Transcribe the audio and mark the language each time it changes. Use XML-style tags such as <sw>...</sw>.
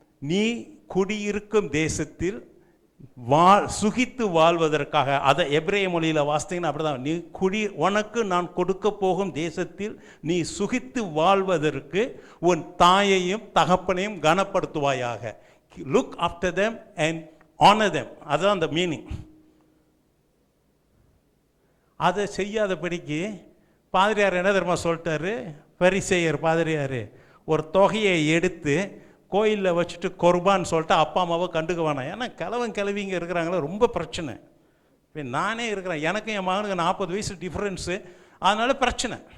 <ta>நீ குடியிருக்கும் தேசத்தில் சுகித்து வாழ்வதற்காக, அதை எபிரேய மொழியில் வாசித்தீங்கன்னா அப்படிதான், நீ உனக்கு நான் கொடுக்க போகும் தேசத்தில் நீ சுகித்து வாழ்வதற்கு உன் தாயையும் தகப்பனையும் கனப்படுத்துவாயாக.</ta> <en>Look after them and honor them.</en> <ta>அதுதான் அந்த மீனிங். அதை செய்யாதபடிக்கு பாதிரியார் என்ன தெரியுமா சொல்லிட்டாரு? பரிசேயர் பாதிரியார் ஒரு தொகையை எடுத்து கோயிலில் வச்சுட்டு குர்பான்னு சொல்லிட்டு அப்பா அம்மாவை கண்டுக்க வேணாம். ஏன்னா கிழவிங்க இருக்கிறாங்களே, ரொம்ப பிரச்சனை. இப்போ நானே இருக்கிறேன், எனக்கும் என் மகனுக்கு 40 வயசு டிஃப்ரென்ஸு, அதனால பிரச்சனை.</ta>